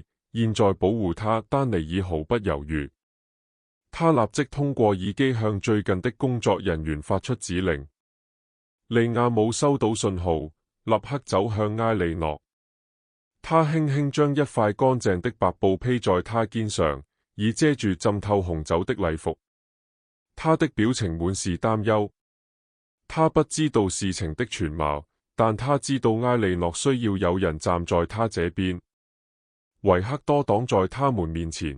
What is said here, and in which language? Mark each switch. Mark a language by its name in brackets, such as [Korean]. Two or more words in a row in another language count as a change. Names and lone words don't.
[Chinese] 現在保護他，丹尼爾毫不猶豫。他立即通過耳機向最近的工作人員發出指令。利亞姆收到信號，立刻走向埃利諾。他輕輕將一塊乾淨的白布披在他肩上，以遮住浸透紅酒的禮服。他的表情滿是擔憂。他不知道事情的全貌，但他知道埃利諾需要有人站在他這邊。維克多擋在他們面前。